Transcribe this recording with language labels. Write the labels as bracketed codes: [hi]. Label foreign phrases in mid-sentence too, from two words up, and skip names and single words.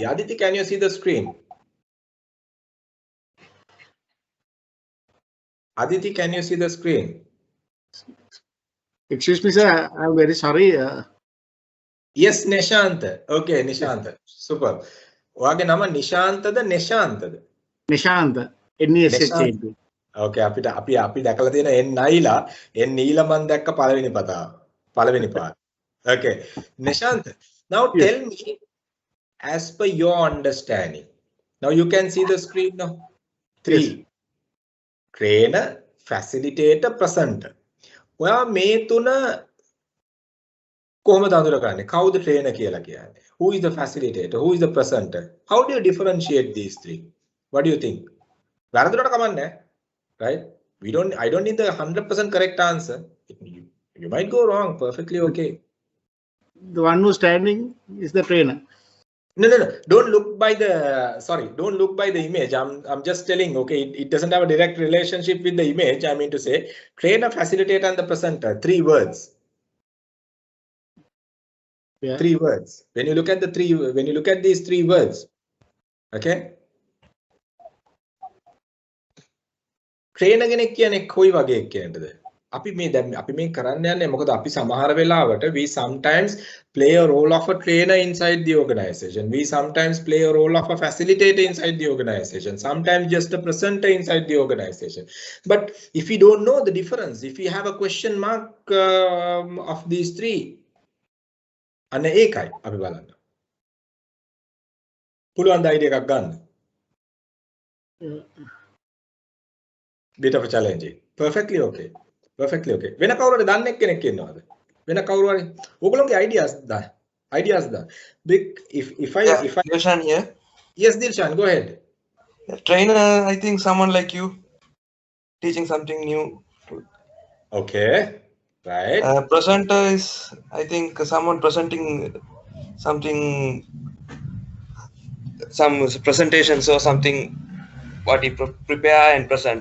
[en] Aditi, can you see the screen? Aditi, can you see the screen? Excuse me, sir. I'm very sorry. Yes, Nishant. Okay, Nishant. Super. [si] ඔයාගේ නම නිශාන්තද නිශාන්තද? [en] Nishant. NESHANT. [si] Okay, අපි දැකලා තියෙන N නයිලා N නීලා මම දැක්ක පළවෙනි පාර. [en] Okay, Nishant. Now Yes. tell me, as per your understanding. Now you can see the screen now. 3. Yes. Trainer, facilitator, presenter. [si] ඔයා මේ තුන කොහොමද අඳුරගන්නේ? කවුද trainer කියලා කියන්නේ? [en] Who is the facilitator? Who is the presenter? How do you differentiate these three? What do you think? [si] වැරදුනට කමන්නේ, [en] right? I don't need the 100% correct answer. You might go wrong, perfectly okay. The one who's standing is the trainer. No. Don't look by the image. I'm just telling, okay, it doesn't have a direct relationship with the image. I mean to say, trainer, facilitator, and the presenter. 3 words. Yeah. 3 words. When you look at these 3 words, okay? [si] trainer කෙනෙක් කියන්නේ කොයි වගේ කෙනෙක්ද? අපි මේ කරන්න යන්නේ මොකද අපි සමහර වෙලාවට [en] we sometimes play a role of a trainer inside the organization. We sometimes play a role of a facilitator inside the organization. Sometimes just a presenter inside the organization. But if we don't know the difference, if we have a question mark of these 3, [si] අන්න ඒකයි අපි බලන්න. පුළුවන් ද idea එකක් ගන්න? [en] Bit of a challenging. Perfectly okay. [si] වෙන කවුරුහරි දන්නේ කෙනෙක් ඉන්නවද? වෙන කවුරු හරි ඕගොල්ලෝගේ ideas දා. [en] Big if I Dilshan here. Yes, Dilshan, go ahead. Trainer, I think someone like you teaching something new. Okay, right. Presenter is, I think, someone presenting something, some presentations or something what you prepare and present.